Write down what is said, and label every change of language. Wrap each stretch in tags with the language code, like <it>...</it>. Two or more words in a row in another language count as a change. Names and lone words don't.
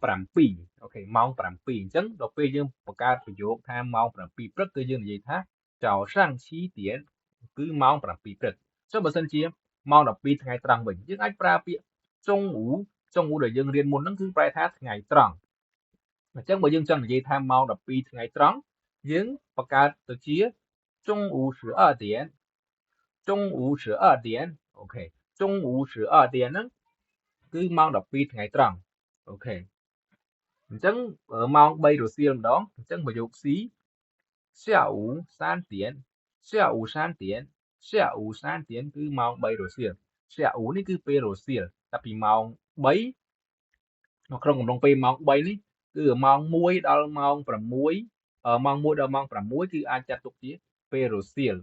<km>7 អូខេម៉ោង7អញ្ចឹងដល់ពេលយើងបង្កើតប្រយោគថាម៉ោង7ព្រឹកគឺយើងនិយាយថា</km> <zh>早上7点</zh> <km>គឺម៉ោង7ព្រឹកចុះបើសិនជាម៉ោង12ថ្ងៃត្រង់វិញយើងអាចប្រើពាក្យចុងអ៊ូដែលយើងរៀនមុនហ្នឹងគឺប្រែថាថ្ងៃត្រង់អញ្ចឹងបើយើងចង់និយាយថាម៉ោង12ថ្ងៃត្រង់យើងបង្កើតទៅជា</km> <zh>中午12点</zh> <km>អូខេ</km> <zh>中午12点</zh> <km>ហ្នឹងគឺម៉ោង12ថ្ងៃត្រង់អូខេអញ្ចឹងម៉ោង3រសៀលម្ដងអញ្ចឹងប្រយោគ C</km> <zh>下午3点</zh> <km>គឺម៉ោង3រសៀល下午នេះគឺពេលរសៀលតែពីម៉ោង 3នៅក្នុងកំឡុងពេលម៉ោង3នេះគឺម៉ោង1ដល់ម៉ោង6ម៉ោង1ដល់ម៉ោង6គឺអាចចាត់ទុកជាពេលរសៀល</km>